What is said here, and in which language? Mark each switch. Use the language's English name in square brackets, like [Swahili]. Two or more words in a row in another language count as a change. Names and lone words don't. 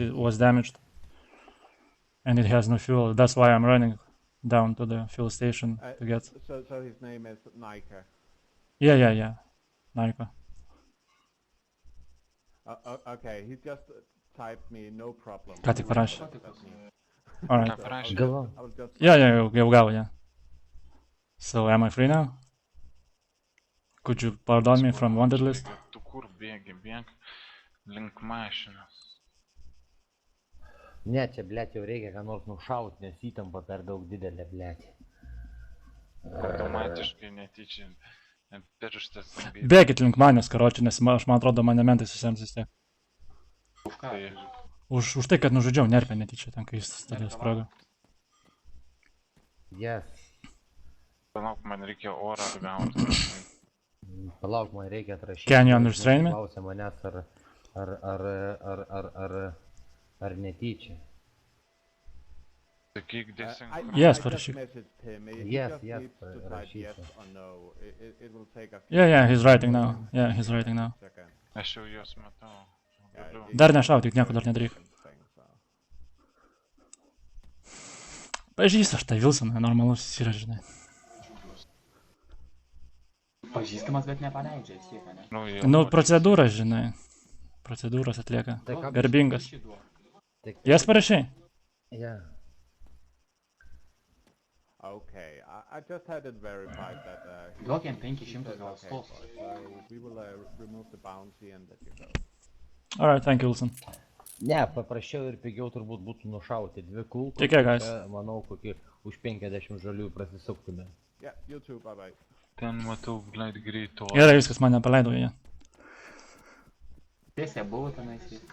[English] it was damaged. And it has no fuel. That's why I'm running down to the fuel station to get. So his name is Nika. Yeah. Naika. Okay, he just typed me no problem. [Lithuanian] Ką tik parašė. Ką [English] Alright. [Lithuanian] parašė? Gavau. [English] I will just Yeah, [Lithuanian] jau gavo, [English] yeah. So am I free now? Could you pardon me from wanted list? [Lithuanian] Tu kur bėgi, bėg link mašinos. Ne, čia, blėt, jau reikia ką nors nušaut, nes įtampa per daug didelė, blėt. Automatiškai netyčia pirštas. Bėkit link manęs, karoči, nes man atrodo mane mentai susims vis tiek. Už ką? Tai Už tai, kad nužudžiau nerpę netyčia, ten kai jis stadės sprogą. [English] Yes. [Lithuanian] palauk, man reikia orą atgauti. Palauk, man reikia atrašyti. [English] Can you understand me? [Lithuanian] Klausia manęs, ar netyčia. Sakyk, desynchronizavimą. [English] Yes, I just [Lithuanian] parašyk. [English] messaged him. He Yes, just yes, needs to type [Lithuanian] parašysiu. [English] yes or no. It will take a few Yeah, he's writing now. Yeah, he's writing now. seconds. [Lithuanian] Aš jau juos matau. Galiu. Dar nešautik, nieko dar nedaryk. Pažįstu aš tą Wilsoną, normalus jis yra, žinai. Pažįstamas, bet nepaleidžia, vis tiek, ne? Nu, procedūras, žinai. Procedūras atlieka. Tai ką- Garbingas. Šį duok. Jas parašai? [English] Yeah. Okay, I just had it verified that he [Lithuanian] Duok jam 500 [English] said [Lithuanian] gal [English] okay, stos. so we will remove the bounty and let you go. Alright, thank you, Wilson. [Lithuanian] Ne, paprasčiau ir pigiau turbūt būtų nušauti dvi kulkas. Tai kiek, guys? Čia, manau, kokį už 50 žalių prasisuktume. [English] Yeah, you too, bye bye. [Lithuanian] Ten matau, blėt, greito. Gerai, viskas, man nepaleido jie. Tiesiai buvo tenais.